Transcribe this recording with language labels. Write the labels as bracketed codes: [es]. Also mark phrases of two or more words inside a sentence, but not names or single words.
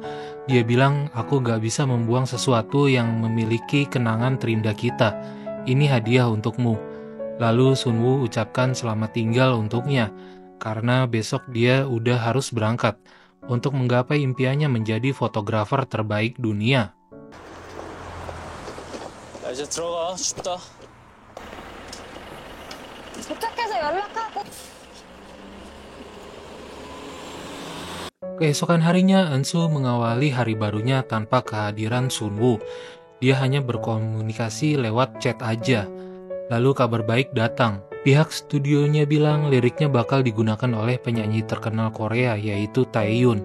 [id] Dia bilang, aku gak bisa membuang sesuatu yang memiliki kenangan terindah kita. ini hadiah untukmu. Lalu Sunwoo ucapkan selamat tinggal untuknya, karena besok dia udah harus berangkat untuk menggapai impiannya menjadi fotografer terbaik dunia. [ko] 야, 이제 들어가. 춥다. 도착해서 연락하고. [id] Keesokan harinya, Eunsu mengawali hari barunya tanpa kehadiran Sunwoo. Dia hanya berkomunikasi lewat chat aja. Lalu kabar baik datang. Pihak studionya bilang liriknya bakal digunakan oleh penyanyi terkenal Korea yaitu Taehyun.